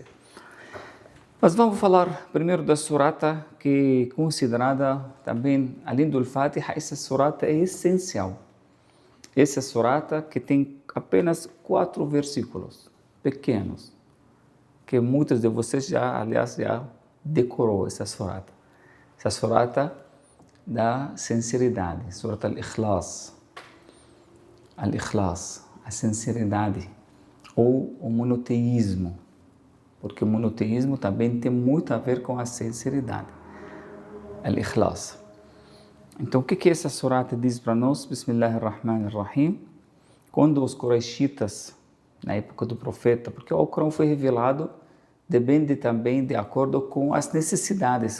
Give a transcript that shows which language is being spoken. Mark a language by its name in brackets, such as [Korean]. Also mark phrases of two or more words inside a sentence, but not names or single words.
[Portuguese] Mas vamos falar primeiro da surata, que é considerada também, além do Fatiha, essa surata é essencial. Essa surata que tem apenas 4 versículos pequenos, que muitos de vocês já, aliás, já decorou essa surata. Essa surata da sinceridade, surata al-Ikhlas. Al-Ikhlas, a sinceridade, ou o monoteísmo, porque o monoteísmo também tem muito a ver com a sinceridade. Al-Ikhlas. Então, o que essa surata diz para nós? Bismillahirrahmanirrahim. Quando os Quraishitas, na época do profeta, porque o Alcorão foi revelado, depende também de acordo com as necessidades.